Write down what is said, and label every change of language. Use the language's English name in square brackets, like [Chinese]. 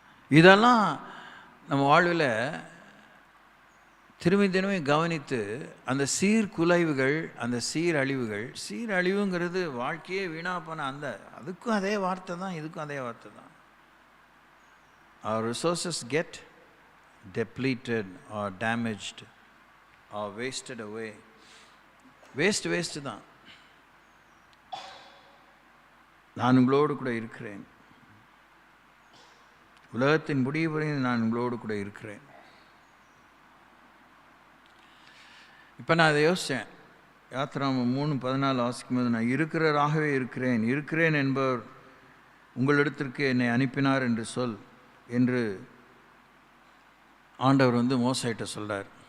[Tamil] இதெல்லாம் நம்ம வாழ்வில் திரும்பி திரும்பி கவனித்து அந்த சீர்குலைவுகள், அந்த சீரழிவுங்கிறது வாழ்க்கையே வீணாக போன அதுக்கும் அதே வார்த்தை தான், இதுக்கும் அதே வார்த்தை தான். [English] Our resources get depleted or damaged or wasted away. [Tamil] Waste தான். நான் உங்களோடு கூட இருக்கிறேன், உலகத்தின் முடிவு வரை நான் உங்களோடு கூட இருக்கிறேன். இப்போ நான் அதை யோசித்தேன். யாத்திராகமம் 3:14 வாசிக்கும்போது, நான் இருக்கிறவராகவே இருக்கிறேன் என்பவர் உங்களிடத்திற்கு என்னை அனுப்பினார் என்று சொல் என்று ஆண்டவர் மோசேட்ட சொல்கிறார்.